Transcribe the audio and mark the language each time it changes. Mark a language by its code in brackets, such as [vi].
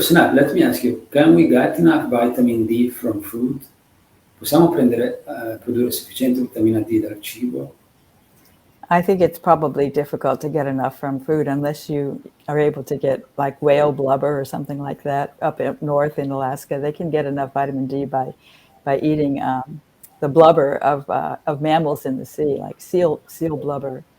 [en] Seneff, let me ask you, can we get enough vitamin D from food? [it] Possiamo produrre sufficiente vitamina D dal cibo? [en] I think it's probably difficult to get enough from food unless you are able to get like whale blubber or something like that up north in Alaska. They can get enough vitamin D by eating the blubber of mammals in the sea, like seal blubber.